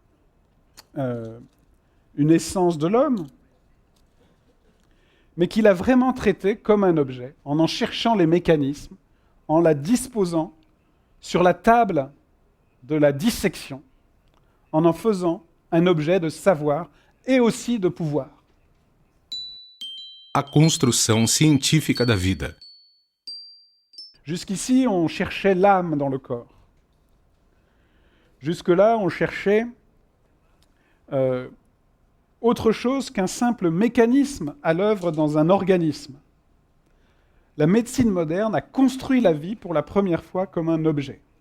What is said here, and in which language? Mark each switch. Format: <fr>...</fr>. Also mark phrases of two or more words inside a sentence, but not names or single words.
<fr>une essence de l'homme, mais qui l'a vraiment traité comme un objet, en cherchant les mécanismes, en la disposant sur la table de la dissection, en faisant un objet de savoir et aussi de pouvoir.</fr> <pt>A construção científica da vida.</pt> <fr>Jusqu'ici, on cherchait l'âme dans le corps. Jusque-là, on cherchait autre chose qu'un simple mécanisme à l'œuvre dans un organisme. La médecine moderne a construit la vie pour la première fois comme un objet.</fr>